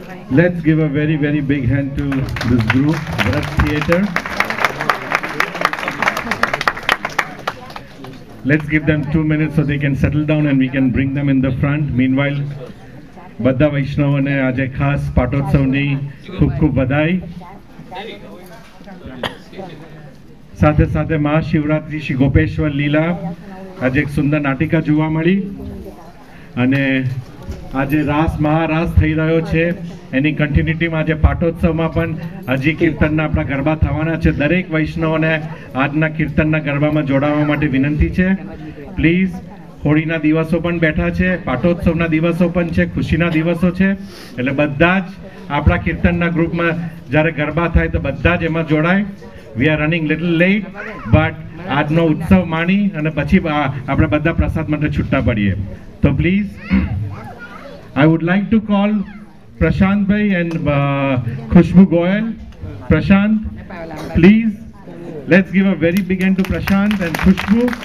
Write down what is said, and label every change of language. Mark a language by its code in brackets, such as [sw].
[en] Let's give a very, very big hand to this group, Bharat Theatre. Let's give them 2 minutes so they can settle down and we can bring them in the front. Meanwhile, [gu] બધા વૈષ્ણવોને આજે ખાસ પાટોત્સવની ખૂબ ખૂબ બધાઈ. સાથે સાથે મહાશિવરાત્રી શ્રી ગોપેશ્વર લીલા આજે એક સુંદર નાટિકા જોવા મળી અને આજે રાસ મહારાસ થઈ રહ્યો છે એની કન્ટિન્યુટીમાં આજે પાટોત્સવમાં પણ હજી કીર્તનના આપણા ગરબા થવાના છે. દરેક વૈષ્ણવોને આજના કીર્તનના ગરબામાં જોડાવા માટે વિનંતી છે. પ્લીઝ હોળીના દિવસો પણ બેઠા છે, પાટોત્સવના દિવસો પણ છે, ખુશીના દિવસો છે, એટલે બધા જ આપણા કીર્તનના ગ્રુપમાં જ્યારે ગરબા થાય તો બધા જ એમાં જોડાય. [en] we are running little late but [gu] આજનો ઉત્સવ માણી અને પછી આપણે બધા પ્રસાદ માટે છૂટા પડીએ. તો please [en] I would like to call Prashant Bhai and Khushbu Goyal. Prashant, please, let's give a very big hand to Prashant and Khushbu.